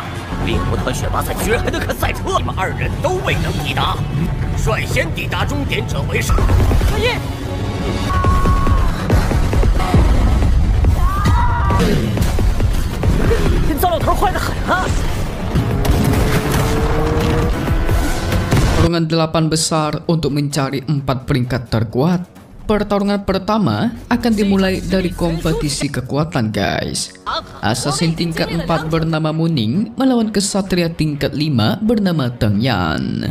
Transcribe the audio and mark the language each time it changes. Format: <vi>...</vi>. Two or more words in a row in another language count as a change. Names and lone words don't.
<zh>猎魔团选拔赛居然还能看赛车，你们2人都未能抵达，率先抵达终点者为胜。可以。糟老头坏得很啊！</zh> <id>Pertarungan 8 besar untuk mencari 4 peringkat terkuat. Pertarungan pertama akan dimulai dari kompetisi kekuatan, guys. Assassin tingkat 4 bernama Muning melawan kesatria tingkat 5 bernama Teng Yan.</id>